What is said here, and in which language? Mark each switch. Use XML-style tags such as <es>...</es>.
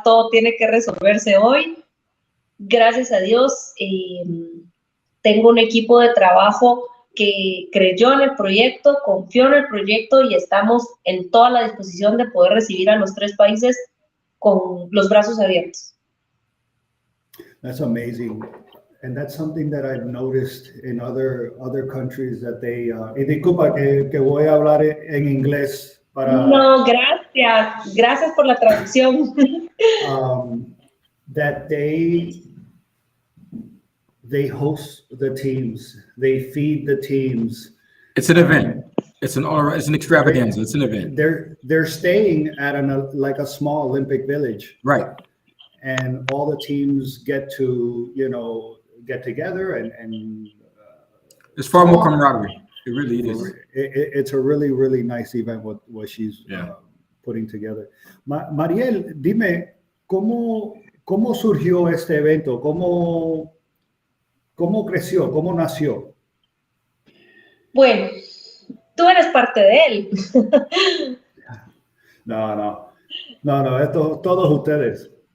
<es>Todo tiene que resolverse hoy. Gracias a Dios, tengo un equipo de trabajo que creyó en el proyecto, confió en el proyecto y estamos en toda la disposición de poder recibir a los 3 países con los brazos abiertos.</es> <en>That's amazing. And that's something that I've noticed in other countries that they,</en> <es>y disculpa que voy a hablar en inglés para... No, gracias. Gracias por la traducción.</es> <en>That they host the teams, they feed the teams. It's an event. It's an extravaganza. It's an event. They're staying at like a small Olympic village. Right. And all the teams get to, get together and it's far more camaraderie. It really is. It's a really, really nice event what she's putting together.</en> <es>Mariel, dime, ¿cómo surgió este evento? ¿Cómo creció? ¿Cómo nació? Bueno, tú eres parte de él. No, esto, todos ustedes.</es>